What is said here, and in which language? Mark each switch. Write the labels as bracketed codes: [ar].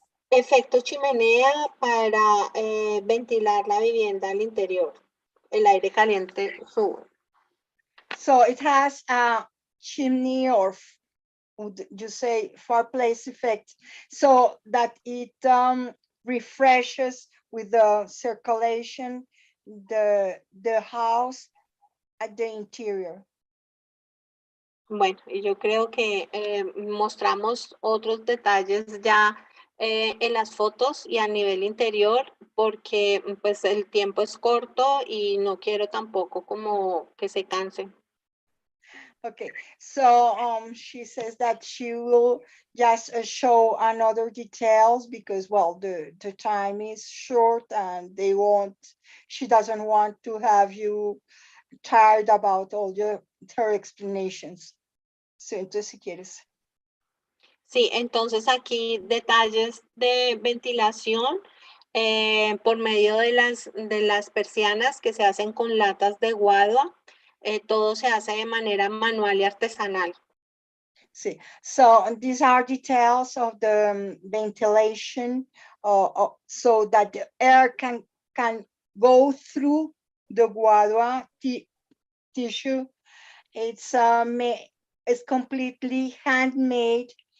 [es] Efecto chimenea para ventilar la vivienda al interior. El aire caliente sube. [en] So it has a chimney, or would you say fireplace effect, so that it refreshes with the circulation the house at the interior. [es] Bueno, y yo creo que mostramos otros detalles ya en las fotos y a nivel interior, porque pues el tiempo es corto y no quiero tampoco como que se cansen. [en] Okay, so she says that she will just show another details because, well, the time is short and she doesn't want to have you tired about all her explanations. [es] So, entonces, si quieres. Sí, entonces aquí detalles de ventilación por medio de las persianas que se hacen con latas de guadua. Todo se hace de manera manual y artesanal. [en] Sí, so these are details of the ventilation, so that the air can go through the guadua tissue. It's completely handmade.